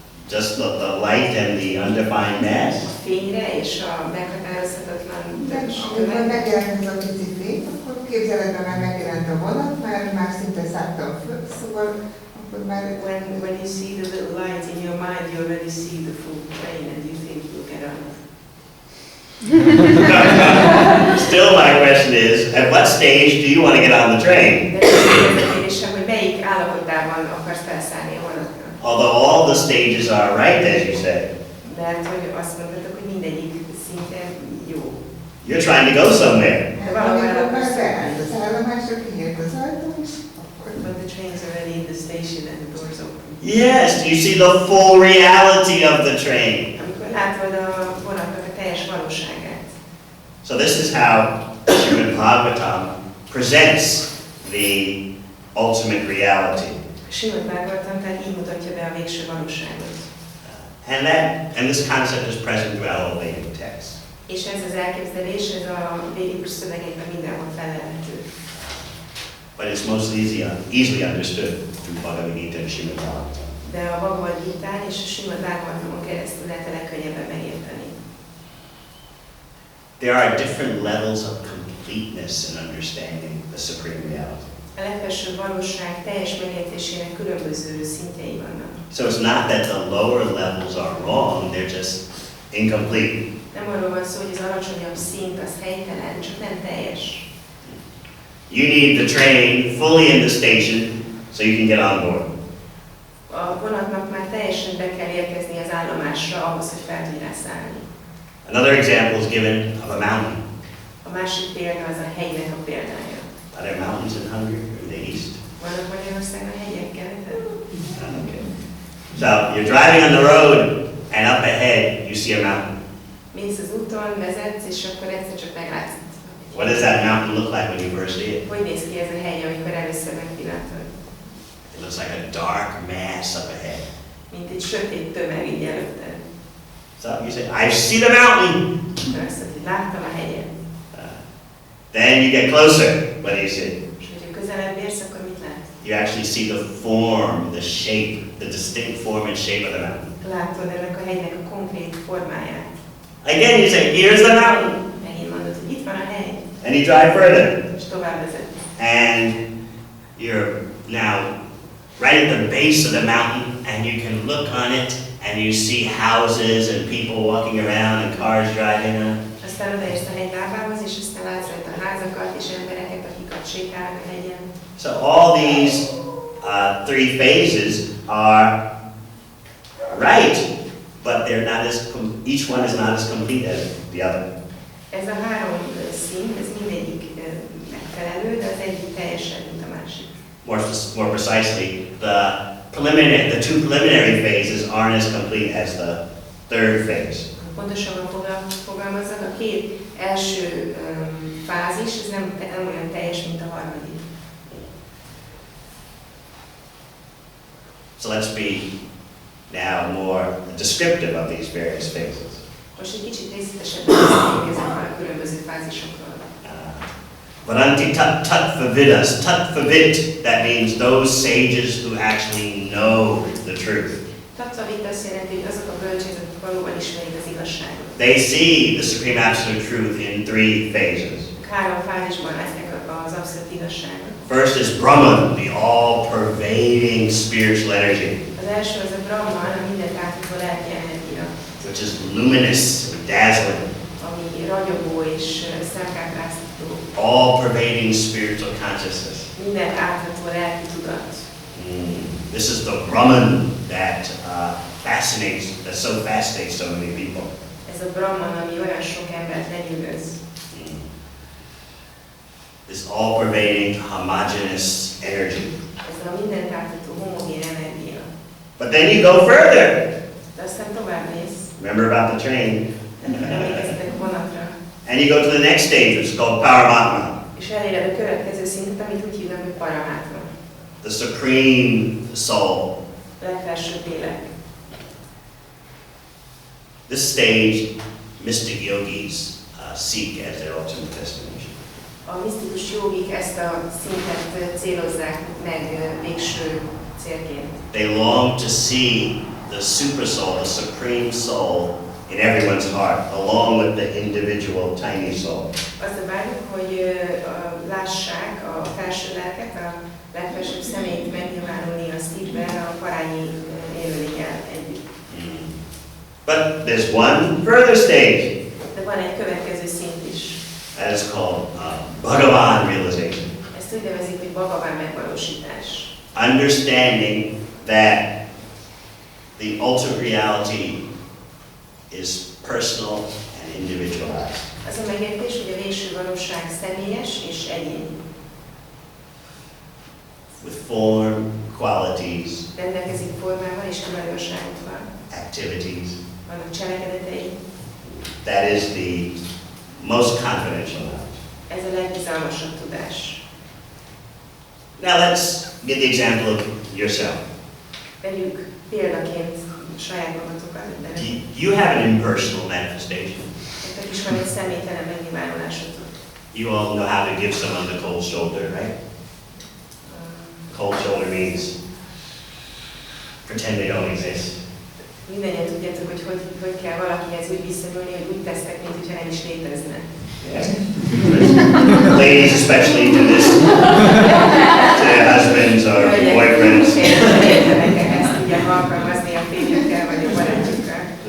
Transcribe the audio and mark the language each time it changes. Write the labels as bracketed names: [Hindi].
[English] Just the light and the undefined mass? [Hungarian] A fényre és a meghatározhatatlan amikor megjelent ez a pici fény, akkor képzeletben már megjelent a vonat, már szinte szálltam föl, szóval akkor már... [English] When you see the little light in your mind, you already see the full train and you think you'll get on. Still my question is, at what stage do you want to get on the train? [Hungarian] De az a kérdésem, hogy melyik állapotában akarsz felszállni a vonatra? [English] Although all the stages are right, as you said. [Hungarian] Mert hogy azt mondhatok, hogy mindegyik szintén jó. [English] You're trying to go somewhere. [Hungarian] De valahol Amikor már akarsz beállt az állomásra, kinyílt az ajtó, és akkor... [English] But the train's already in the station and the door's open. Yes, you see the full reality of the train. [Hungarian] Amikor látod a vonatnak a teljes valóságát. [English] So this is how Srimad Bhagavatam presents the ultimate reality. [Hungarian] Srimad Bhagavatam tehát így mutatja be a végső valóságot. [English] And this concept is present throughout all Vedic texts. [Hungarian] És ez az elképzelés, ez a védikus szövegekben mindenhol felelhető. [English] But it's most easily understood through Bhagavad Gita and Srimad Bhagavatam. [Hungarian] De a Bhagavad Gitán és a Srimad Bhagavatamon keresztül lehet a legkönnyebben megérteni. [English] There are different levels of completeness in understanding the supreme reality. [Hungarian] A legfelsőbb valóság teljes megértésének különböző szintjei vannak. [English] So it's not that the lower levels are wrong, they're just incomplete. [Hungarian] Nem arról van szó, hogy az alacsonyabb szint az helytelen, csak nem teljes. [English] You need the train fully in the station so you can get on board. [Hungarian] A vonatnak már teljesen be kell érkezni az állomásra ahhoz, hogy fel tudj rá szállni. [English] Another example is given of a mountain. [Hungarian] A másik példa az a hegynek a példája. [English] Are there mountains in Hungary or in the east? [Hungarian] Vannak Magyarországon hegyek keleten? [English] Okay. So you're driving on the road and up ahead you see a mountain. [Hungarian] Mész az úton, vezetsz, és akkor egyszer csak meglátsz. [English] What does that mountain look like when you first see it? [Hungarian] Hogy néz ki ez a hegy, amikor először megpillantod? [English] It looks like a dark mass up ahead. [Hungarian] Mint egy sötét tömeg így előtted. [English] So you say, I see the mountain. [Hungarian] Azt mondod, hogy láttam a hegyet. [English] Then you get closer. What do you see? [Hungarian] És hogyha közelebb érsz, akkor mit látsz? [English] You actually see the form, the shape, the distinct form and shape of the mountain. [Hungarian] Látod ennek a hegynek a konkrét formáját. [English] Again, you say, here's the mountain. [Hungarian] Megint mondod, hogy itt van a hegy. [English] And you drive further. [Hungarian] És tovább vezet. [English] And you're now right at the base of the mountain and you can look on it and you see houses and people walking around and cars driving on. [Hungarian] Aztán odaérsz a hegy lábához, és aztán látsz rajta házakat és embereket, akik ott sétálnak a hegyen. [English] So all these three phases are right, but they're not each one is not as complete as the other. [Hungarian] Ez a három szint, ez mindegyik megfelelő, de az egyik teljesen, mint a másik. [English] More precisely, the two preliminary phases aren't as complete as the third phase. [Hungarian] A pontosabban fogalmazzak, a két első fázis, ez nem olyan teljes, mint a harmadik. [English] So let's be now more descriptive of these various phases. [Hungarian] Most egy kicsit részletesebben beszéljünk ezekről a különböző fázisokról. [Sanskrit] Varanti tat tvavidas, tat tvavit, [English] that means those sages who actually know the truth. [Hungarian] Tatvavit azt jelenti, hogy azok a bölcsek, akik valóban ismerik az igazságot. [English] They see the supreme absolute truth in three phases. [Hungarian] Három fázisban látják az abszolút igazságot. [English] First is Brahman, the all-pervading spiritual energy, [Hungarian] Az első az a Brahman, a mindent átható lelki energia, [English] which is luminous and dazzling, [Hungarian] ami ragyogó és szemkápráztató. [English] all-pervading spiritual consciousness. [Hungarian] Mindent átható lelki tudat. [English] This is the Brahman that that so fascinates so many people. [Hungarian] Ez a Brahman, ami olyan sok embert lenyűgöz. [English] This all-pervading, homogeneous energy. [Hungarian] Ez a mindent átható homogén energia. [English] But then you go further. [Hungarian] De aztán tovább mész. [English] Remember about the train. [Hungarian] Emlékeztek a vonatra. [English] And you go to the next stage, which is called Paramatma, [Hungarian] És eléred a következő szintet, amit úgy hívnak, hogy Paramatma. [English] the supreme soul. [Hungarian] Legfelsőbb lélek. [English] This stage, mystic yogis seek as their ultimate destination. [Hungarian] A misztikus jogik ezt a szintet célozzák meg végső célként. [English] They long to see the super soul, the supreme soul in everyone's heart, along with the individual tiny soul. [Hungarian] Azt a vágyuk, hogy lássák a felső lelket, a legfelsőbb személyt megnyilvánulni a szívben a parányi élőlényel együtt. [English] But there's one further stage. [Hungarian] De van egy következő szint is. [English] That is called Bhagavan realization. [Hungarian] Ezt úgy nevezik, hogy Bhagavan megvalósítás. [English] Understanding that the ultimate reality is personal and individualized. [Hungarian] Az a megértés, hogy a végső valóság személyes és egyéni. [English] With form, qualities, [Hungarian] Rendelkezik formával és tulajdonságokkal. [English] activities. [Hungarian] Vannak cselekedetei. [English] That is the most confidential knowledge. [Hungarian] Ez a legbizalmasabb tudás. [English] Now let's get the example of yourself. [Hungarian] Vegyük példaként saját magatokat. [English] You have an impersonal manifestation. [Hungarian] Nektek is van egy személytelen megnyilvánulásotok. [English] You all know how to give someone the cold shoulder, right? Cold shoulder means pretend they don't exist. [Hungarian] Mindennyian tudjátok, hogy kell valakihez úgy viszonyulni, hogy úgy tesztek, mint hogyha nem is létezne. [English] Yeah. Ladies especially do this to their husbands or boyfriends. [Hungarian] Ezt tudják alkalmazni a férjekkel vagy a barátjukkal.